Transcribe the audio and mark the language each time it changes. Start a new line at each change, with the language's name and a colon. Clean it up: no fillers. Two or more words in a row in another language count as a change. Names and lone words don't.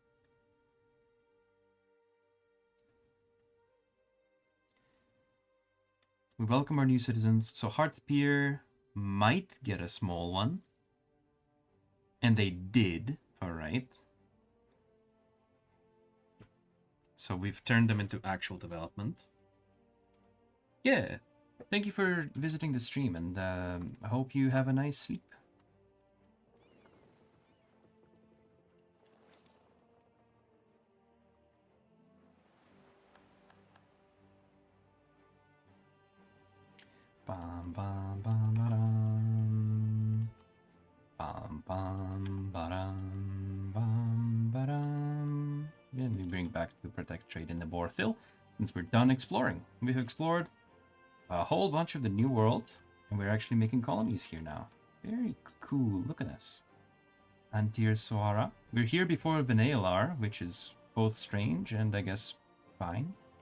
English: We welcome our new citizens, so Heartpier might get a small one. And they did, alright. So we've turned them into actual development. Yeah, thank you for visiting the stream, and I hope you have a nice sleep. Bam bam bam ba-dum. Bam bam ba-dum. Bam ba-dum. Then we bring back to protect trade in the Borthil, since we're done exploring. We've explored a whole bunch of the New World, and we're actually making colonies here now. Very cool. Look at this. Antir Soara. We're here before Benaelar, which is both strange and I guess fine.